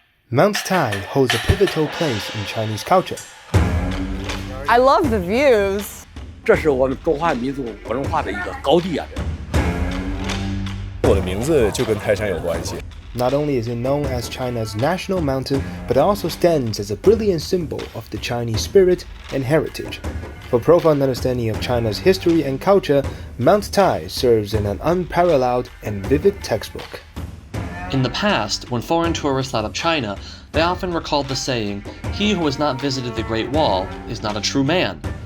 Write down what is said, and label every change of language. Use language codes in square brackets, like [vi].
[en] Mount Tai holds a pivotal place in Chinese culture. I love the views. [zh] 这是我们中华民族文化的一个高地啊！我的名字就跟泰山有关系。 [en] Not only is it known as China's national mountain, but it also stands as a brilliant symbol of the Chinese spirit and heritage. For profound understanding of China's history and culture, Mount Tai serves as an unparalleled and vivid textbook. In the past, when foreign tourists thought of China, they often recalled the saying, "He who has not visited the Great Wall is not a true man."